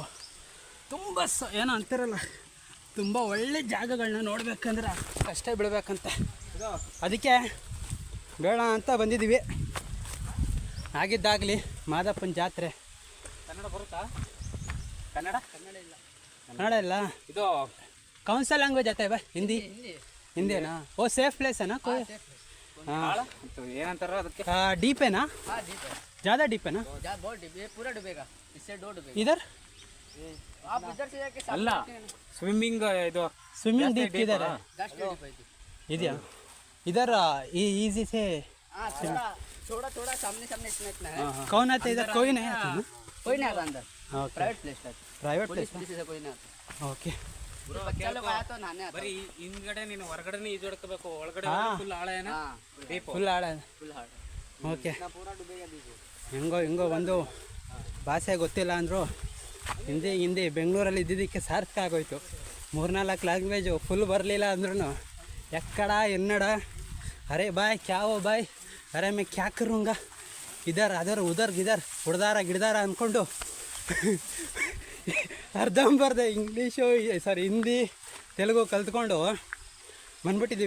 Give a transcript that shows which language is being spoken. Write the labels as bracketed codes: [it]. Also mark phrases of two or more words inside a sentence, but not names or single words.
[kn] ತುಂಬ ಏನೋ ಅಂತಿರಲ್ಲ, ತುಂಬ ಒಳ್ಳೆ ಜಾಗಗಳನ್ನ ನೋಡ್ಬೇಕಂದ್ರೆ ಕಷ್ಟ ಬಿಡಬೇಕಂತೆ. ಅದಕ್ಕೆ ಬೇಡ ಅಂತ ಬಂದಿದ್ದೀವಿ. ಆಗಿದ್ದಾಗಲಿ ಮಾದಪ್ಪನ ಜಾತ್ರೆ. ಕನ್ನಡ ಬರುತ್ತಾ? ಕನ್ನಡ ಕನ್ನಡ ಇಲ್ಲ, ಇದು [hi] कौन सा लैंग्वेज आता है भाई? हिंदी हिंदी है ना. वो [en] safe place [hi] है ना कोई? हाँ. [kn] ಏನಂತಾರ ಅದಕ್ಕೆ? [hi] डीप है ना? हाँ डीप है, ज़्यादा डीप है ना? बहुत डीप, ये पूरा डूबेगा, इससे 2 डूबेगा. इधर आप इधर से जाके [kn] ಅಲ್ಲ ಸ್ವಿಮ್ಮಿಂಗ್ ಇದು [en] swimming deep [hi] किधर है? जस्ट डूब है. इधर इधर इजी से. हाँ थोड़ा थोड़ा सामने सामने इतना है. कौन आता है इधर? कोई नहीं आता ना? कोई नहीं आता अंदर, ओके. [en] private place [hi] है, प्राइवेट पुलिस प्लेस. पुलिस से कोई नहीं आता. ओके. बच्चा लोग आया तो नहाने आता. [kn] ಬರೀ ಹಿಂದ್ಗಡೆ ನೀನು ಹೊರಗಡೆ ಈಜೊಡ್ಕೋಬೇಕು, ಒಳಗಡೆ ಹಾ. ಫುಲ್ ಆಳ ಏನ हाँ ಡೀಪ್. ಫುಲ್ ಆಳ. [en] full hard, [kn] ಓಕೆ. [hi] इतना पूरा डूबेगा देखो. [kn] ಹೆಂಗೋ ಒಂದು ಭಾಷೆ ಗೊತ್ತಿಲ್ಲ ಅಂದರು ಹಿಂದಿ ಬೆಂಗಳೂರಲ್ಲಿ ಇದ್ದಿದ್ದಕ್ಕೆ ಸಾರ್ಥಕ ಆಗೋಯ್ತು. 3-4 [en] language full [kn] ಬರಲಿಲ್ಲ ಅಂದ್ರೂ ಎಕ್ಕಡ ಎನ್ನಡ [hi] अरे भाई क्या वो भाई अरे मैं क्या करूँगा इधर अधर उधर गिधर [kn] ಹುಡ್ದಾರ ಗಿಡ್ದಾರ ಅಂದ್ಕೊಂಡು ಅರ್ಧಂಬರ್ಧ ಇಂಗ್ಲೀಷು ಸಾರಿ ಹಿಂದಿ ತೆಲುಗು ಕಲ್ತ್ಕೊಂಡು ಬಂದ್ಬಿಟ್ಟಿದ್ದೀವಿ.